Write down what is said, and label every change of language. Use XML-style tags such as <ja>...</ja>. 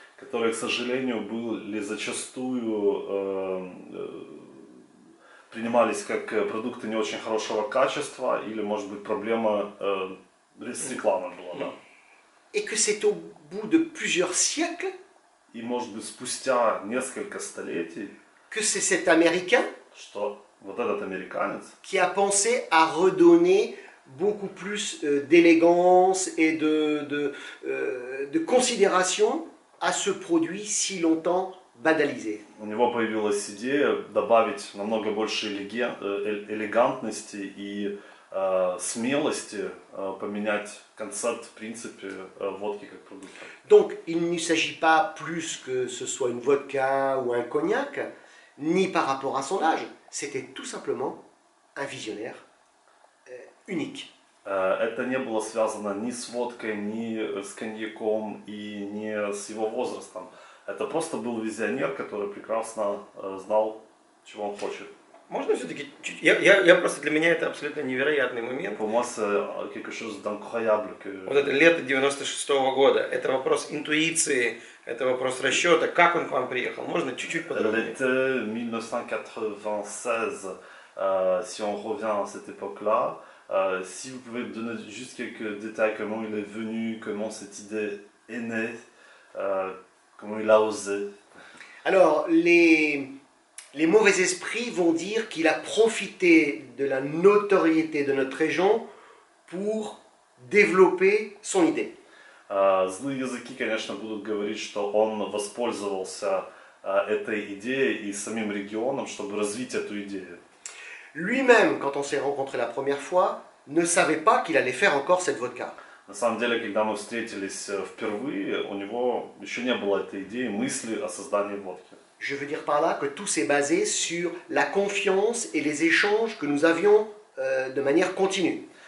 <ru>Которые, к сожалению, были зачастую принимались как продукты не очень хорошего качества, или, может быть, проблема с рекламой была, да.</ru> <fr>Et que c'est au bout de plusieurs siècles</fr> <ru>И, может быть, спустя несколько столетий,</ru> <fr>que c'est cet Américain</fr> <ru>что вот этот американец,</ru> <fr>qui a pensé à redonner beaucoup plus d'élégance et de considération à ce produit si longtemps banalisé.</fr> <ru>у него появилась идея добавить намного больше элегантности и смелости, поменять концепт, в принципе, водки как продукта.</ru> <fr>Donc il ne s'agit pas plus que ce soit une vodka ou un cognac, ni par rapport à son âge, c'était tout simplement un visionnaire unique.</fr> <ru>Это не было связано ни с водкой, ни с коньяком и не с его возрастом. Это просто был визионер, который прекрасно знал, чего он хочет. Можно все-таки чуть... Я просто, для меня это абсолютно невероятный момент.</ru> <fr>Pour moi, c'est quelque chose d'incroyable que...</fr> <ru>Вот это лето 96-го года, это вопрос интуиции, это вопрос расчета, как он к вам приехал. Можно чуть-чуть подробнее?</ru> <fr>L'été 1996, si on revient à cette époque-là, si vous pouvez me donner juste quelques détails, comment il est venu, comment cette idée est née, comment il a osé. Alors, les mauvais esprits vont dire qu'il a profité de la notoriété de notre région pour développer son idée.</fr> <ru>Злые языки, конечно, будут говорить, что он воспользовался этой идеей и самим регионом, чтобы развить эту идею.</ru> <fr>Lui-même, quand on s'est rencontrés la première fois, ne savait pas qu'il allait faire encore cette vodka.</fr> <ru>На самом деле, когда мы встретились впервые, у него еще не было этой идеи, мысли о создании водки.</ru> <fr>Je veux dire par là que tout s'est basé sur la confiance et les échanges que nous avions de manière continue.</fr>